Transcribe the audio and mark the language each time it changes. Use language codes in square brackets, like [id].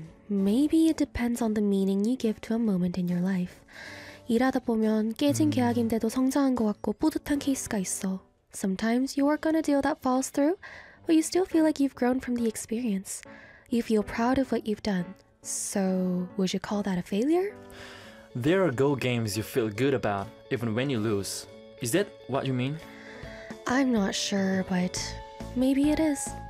[en] Maybe it depends on the meaning you give to a moment in your life. [ko] 일하다 보면 깨진 계약인데도 성장한 것 같고 뿌듯한 케이스가 있어. [en] Sometimes you work on a deal that falls through, but you still feel like you've grown from the experience. You feel proud of what you've done. So, would you call that a failure? There are goal games you feel good about, even when you lose. Is that what you mean? I'm not sure, but maybe it is.